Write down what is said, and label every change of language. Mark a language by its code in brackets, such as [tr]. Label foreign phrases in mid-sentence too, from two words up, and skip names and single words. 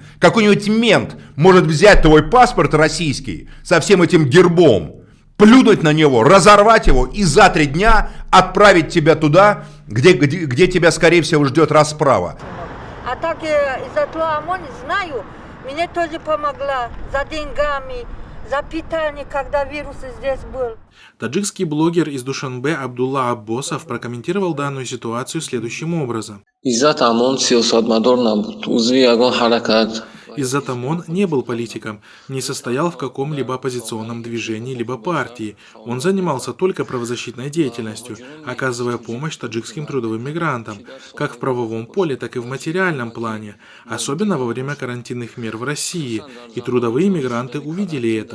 [ru] Какой-нибудь мент может взять твой паспорт российский со всем этим гербом, плюнуть на него, разорвать его и за 3 дня отправить тебя туда, где тебя, скорее всего, ждет расправа. А так Иззатулло Амон, знаю, мне тоже помогла за деньгами, за питание, когда вирус здесь был. Таджикский блогер из Душанбе Абдулла Аббосов прокомментировал данную ситуацию следующим образом. [tg] Иззат Амон сиёсатмадор набуд, узви ягон ҳаракат. [ru] Иззат Амон не был политиком, не состоял в каком-либо оппозиционном движении либо партии. Он занимался только правозащитной деятельностью, оказывая помощь таджикским трудовым мигрантам, как в правовом поле, так и в материальном плане, особенно во время карантинных мер в России, и трудовые мигранты увидели это.